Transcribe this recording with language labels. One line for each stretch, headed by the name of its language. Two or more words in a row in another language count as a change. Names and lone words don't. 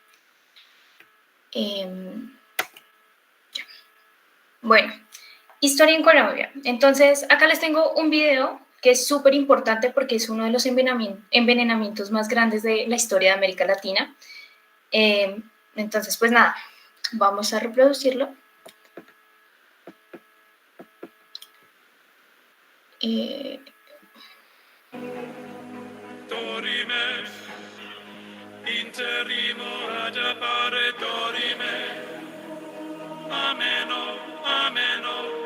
Spanish: Bueno, historia en Colombia. Entonces, acá les tengo un video que es súper importante porque es uno de los envenenamientos más grandes de la historia de América Latina. Entonces, pues nada, vamos a reproducirlo.
Latin: Dorime, interrimo ad appare dorime, ameno, ameno,